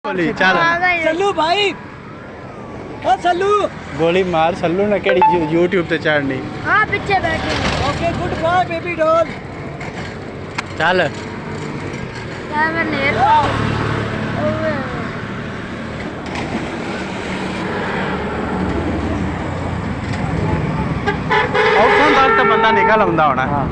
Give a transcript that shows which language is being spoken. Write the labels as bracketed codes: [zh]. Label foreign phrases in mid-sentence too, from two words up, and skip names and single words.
[pa] ਗੋਲੀ ਚੱਲ ਸੱਲੂ ਭਾਈ ਓ ਸੱਲੂ ਗੋਲੀ ਮਾਰ ਸੱਲੂ ਨੇ ਕੇੜ੍ਹੀ YouTube ਤੇ ਚੜ੍ਹਨੀ। ਹਾਂ ਪਿੱਛੇ ਬੈਠੇ [en] OK good bye baby doll [pa] ਚੱਲ ਯਾਰ ਮੈਂ ਨੇੜ ਓਏ ਔਖਾਂ ਤੱਕ ਤਾਂ ਬੰਦਾ ਨਿਕਲ ਆਂਦਾ ਹੋਣਾ। ਹਾਂ